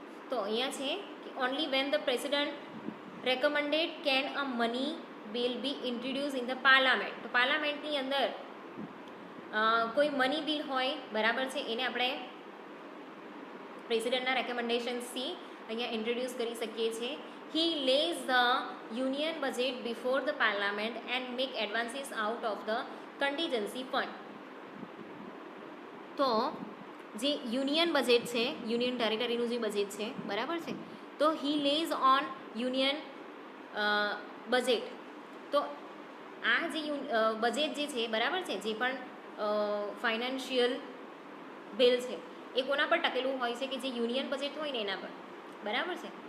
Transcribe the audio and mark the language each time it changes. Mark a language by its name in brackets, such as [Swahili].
[Gujarati] તો અહીંયા છે કે [English] Only when the president recommended can a money bill be introduce in the parliament. [Gujarati] તો પાર્લામેન્ટની અંદર કોઈ મની બિલ હોય, બરાબર છે, એને આપણે પ્રેસિડેન્ટના રેકમેન્ડેશન્સથી અહીંયા ઇન્ટ્રોડ્યુસ કરી શકીએ છીએ. [English] He lays the union budget before the parliament and make advances out of the contingency fund. [Gujarati] તો જે યુનિયન બજેટ છે, યુનિયન ટેરિટરીનું જે બજેટ છે, બરાબર છે, તો [English] He lays on union budget. [Gujarati] તો આ જે બજેટ જે છે, બરાબર છે, જે પણ ફાઇનાન્શિયલ બિલ છે એ કોના પર ટકેલું હોય છે કે જે યુનિયન બજેટ હોય ને એના પર, બરાબર છે.